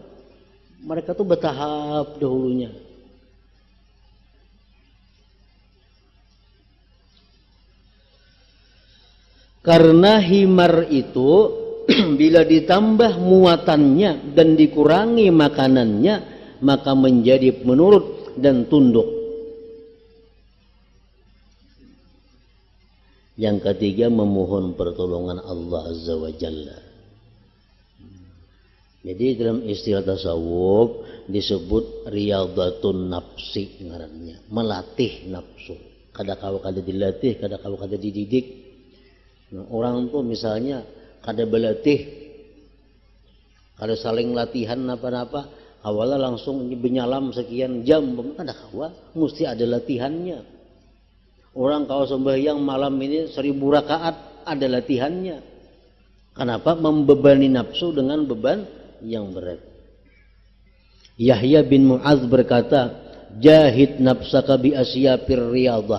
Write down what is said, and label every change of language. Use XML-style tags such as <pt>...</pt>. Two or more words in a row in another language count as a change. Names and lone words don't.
<id>Mereka tuh bertahap dahulunya. Karena himar itu bila ditambah muatannya dan dikurangi makanannya, maka menjadi menurut dan tunduk. Yang ketiga, memohon pertolongan Allah</id> <ar>عز وجل.</ar> <id>Jadi dalam istilah tasawuf disebut</id> <ar>رياضة النفس</ar> <id>ngarannya, melatih nafsu.</id> <bjn>Kada-kawa kada dilatih, kada-kawa kada dididik. Nah, orang tuh misalnya kada berlatih Kalau saling latihan apa-apa, awalnya langsung benyalam sekian jam, ada kawa, mesti ada latihannya.</bjn> <id>Orang kalau sembahyang malam ini 1000 rakaat, ada latihannya. Kenapa? Membebani nafsu dengan beban yang berat. Yahya bin Mu'adz berkata,</id> <ar>جاهد نفسك بأشق الرياضة.</ar>